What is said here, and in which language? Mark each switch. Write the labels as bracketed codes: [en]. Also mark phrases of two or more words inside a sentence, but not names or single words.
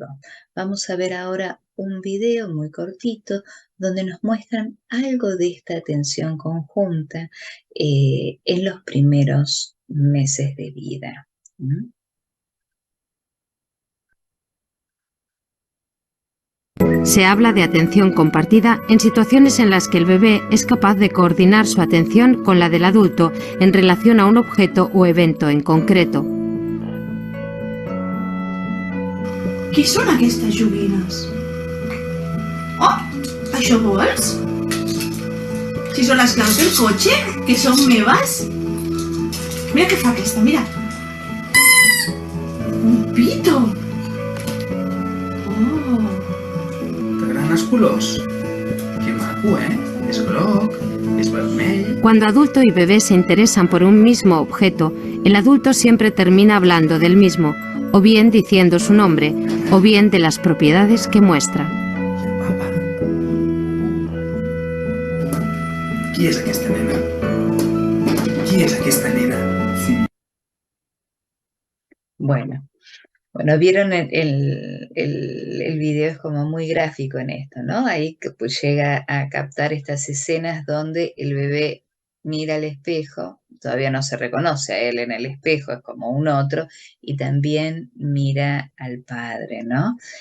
[es] Vamos a ver ahora un video muy cortito donde nos muestran algo de esta atención conjunta en los primeros meses de vida. Se habla de atención compartida en situaciones en las que el bebé es capaz de coordinar su atención con la del adulto en relación a un objeto o evento en concreto. [ca] Què són aquestes joguines? Oh, això vols? Si són les claus del cotxe, que són meves. Mira què fa aquesta, mira. Un pito. Oh. T'agraden els colors? Que maco, És groc, és vermell... [es] Cuando adulto y bebé se interesan por un mismo objeto, el adulto siempre termina hablando del mismo, o bien diciendo su nombre, o bien de las propiedades que muestra. [ca] Papa. Qui és aquesta nena? Qui és aquesta nena? Sí. [es] Bueno, vieron el video, es como muy gráfico en esto, ¿no? Ahí que, pues, llega a captar estas escenas donde el bebé mira al espejo, todavía no se reconoce a él en el espejo, es como un otro, y también mira al padre, ¿no?